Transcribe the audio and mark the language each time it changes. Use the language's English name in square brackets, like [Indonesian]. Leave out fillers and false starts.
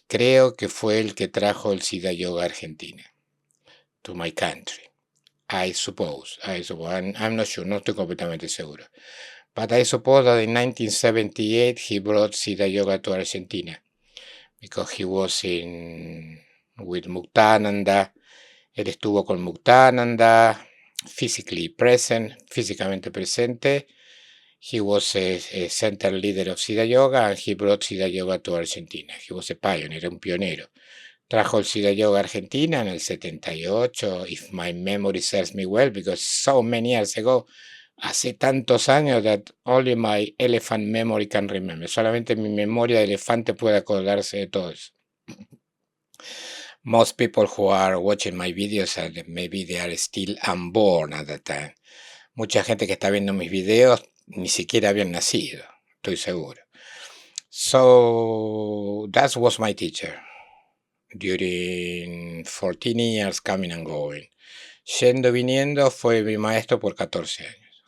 [Spanish] Creo que fue el que trajo el Siddha Yoga a Argentina, [English] to my country. I suppose. I'm not sure, [Spanish] no estoy completamente seguro. [English] But I suppose that in 1978 he brought Siddha Yoga to Argentina because he was with Muktananda. [Spanish] Él estuvo con Muktananda, físicamente presente. [English] He was a center leader of Siddha Yoga, and he brought Siddha Yoga to Argentina. He was a pioneer, [Spanish] un pionero. Trajo el Siddha Yoga a Argentina en el 78, [English] if my memory serves me well, because so many years ago [Spanish] hace tantos años [English] that only my elephant memory can remember. [Spanish] Solamente mi memoria de elefante puede acordarse de todo eso. [English] Most people who are watching my videos, maybe they are still unborn at that time. [Spanish] Mucha gente que está viendo mis videos ni siquiera habían nacido, estoy seguro. [English] So that was my teacher during 14 years coming and going. [Spanish] Yendo, viniendo, fue mi maestro por 14 años.